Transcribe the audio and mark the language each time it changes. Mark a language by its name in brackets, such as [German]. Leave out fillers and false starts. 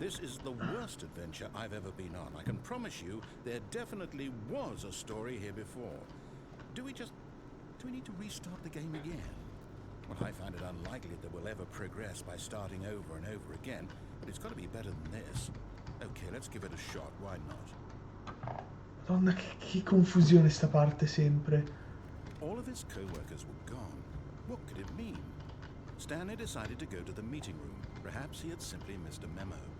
[English] This is the worst adventure I've ever been on. I can promise you there definitely was a story here before. Do we need to restart the game again? Well, I find it unlikely that we'll ever progress by starting over and over again, but it's got to be better than this. Okay, let's give it a shot. Why not? [Italian] Madonna, che confusione sta parte sempre. [English] All of his co-workers were gone. What could it mean? Stanley decided to go to the meeting room. Perhaps he had simply missed a memo.